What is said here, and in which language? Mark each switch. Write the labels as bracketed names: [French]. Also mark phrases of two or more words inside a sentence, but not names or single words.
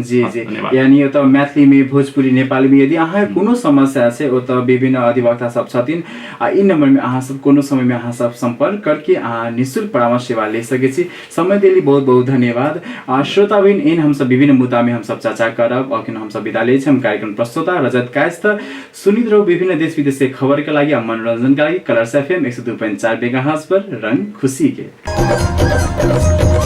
[Maithili] जी जी, यानी ओतऽ मैथिली में, भोजपुरी, नेपाली में यदि अहाँ कोनो समस्या छै, ओतऽ विभिन्न अधिवक्ता सब छथिन। ई नंबर में अहाँ सब कोनो समय में अहाँ सब संपर्क करके अहाँ निःशुल्क परामर्श सेवा ले सकै छी। समय देली बहुत बहुत धन्यवाद। श्रोताबिन, इन हम सब विभिन्न मुद्दा में हम सब चर्चा करब। अखन हम सब विदा लै छी। हम कार्यक्रम प्रस्तुता रजत कायस्थ सुनित रहो विभिन्न देश विदेश के खबर के लागि, मनोरंजन के लागि कलर्स एफएम 102.4 मेगाहर्ट्ज पर रंग खुशी के।